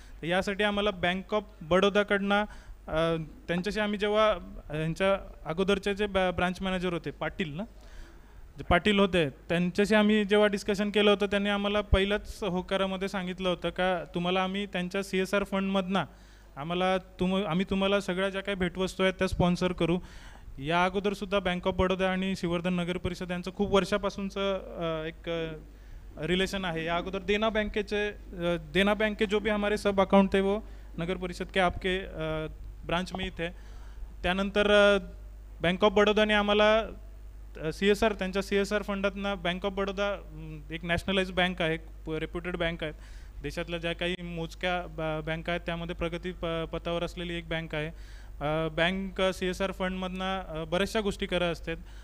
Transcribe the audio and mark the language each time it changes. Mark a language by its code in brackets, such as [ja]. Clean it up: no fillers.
[mr] यासाठी आम्हाला bank of बडोदाकडनं त्यांच्याशी आम्ही जेव्हा यांच्या अगोदरचे जे ब्रांच मॅनेजर होते पाटील ना जे पाटील होते त्यांच्याशी आम्ही जेव्हा डिस्कशन केलं होतं त्यांनी आम्हाला पहिल्याच होकारामध्ये सांगितलं होतं का तुम्हाला आम्ही त्यांच्या CSR फंडमधनं आम्ही तुम्हाला सगळ्या ज्या काही भेटवस्तू आहेत त्या स्पॉन्सर करू. या अगोदरसुद्धा बँक ऑफ बडोदा आणि श्रीवर्धन नगर परिषद यांचं खूप वर्षापासूनचं एक रिलेशन है. [hi] या अगोदर देना बैंक के जो भी हमारे सब अकाउंट थे वो नगर परिषद के आपके ब्रांच में ही थे. [mr] त्यानंतर बँक ऑफ बडोदाने आम्हाला CSR त्यांच्या CSR फंडातनं बँक ऑफ बडोदा एक नॅशनलाइज बँक आहे, रेप्युटेड बँक आहेत. देशातल्या ज्या काही मोजक्या बँक आहेत त्यामध्ये प्रगती पथावर असलेली एक बँक आहे. बँक CSR फंडमधनं बऱ्याचशा गोष्टी करत असतात.